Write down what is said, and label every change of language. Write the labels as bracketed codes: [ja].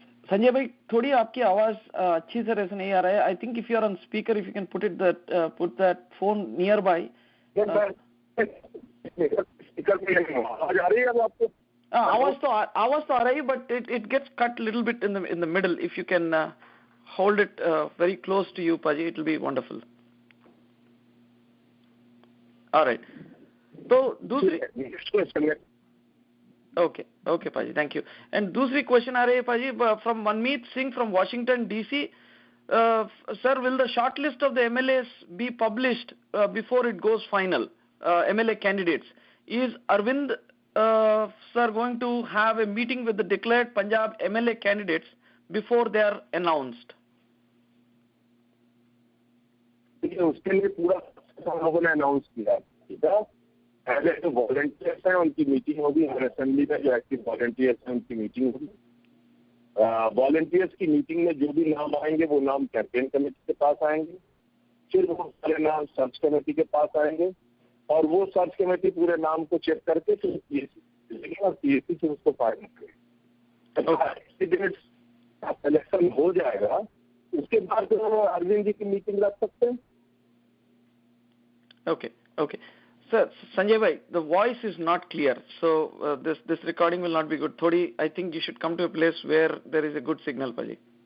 [en] संजय भाई, [hi] थोड़ी आपकी आवाज अच्छी तरह से नहीं आ रहा है. [en] I think if you are on speaker, if you can put that phone nearby. [hi] Speaker में आवाज आ रही है अब आपको? आवाज तो आ रही है, [en] But it gets cut little bit in the middle. If you can hold it very close to you, पाजी, it will be wonderful. Alright. [hi] तो दूसरी [en] Okay, Paji, thank you. [hi] And दूसरी क्वेश्चन आ रही है पाजी from Manmeet Singh from Washington DC. [en] Sir, will the short list of the MLAs be published before it goes final? MLA candidates. Is Arvind sir going to have a meeting with the declared Punjab MLA candidates before they are announced? [hi] उसके लिए पूरा हम लोगों ने announce किया, ठीक है। पहले जो वॉलंटियर्स हैं उनकी मीटिंग होगी, हर असेंबली में जो एक्टिव वॉलंटियर्स हैं उनकी मीटिंग होगी। वॉलंटियर्स की मीटिंग में जो भी नाम आएंगे वो नाम कैंपेन कमेटी के पास आएंगे, फिर वो सारे नाम सर्च कमेटी के पास आएंगे और वो सर्च कमेटी पूरे नाम को चेक करके फिर पीएससी और पीएससी से उसको फाइनल करेगी। सिलेक्शन हो जाएगा, उसके बाद अरविंद जी की मीटिंग रख सकते हैं। [en] Okay. Sir, Sanjay bhai, the voice is not clear, so this recording will not be good. Thodi, I think you should come to a place where there is a good signal, Paji.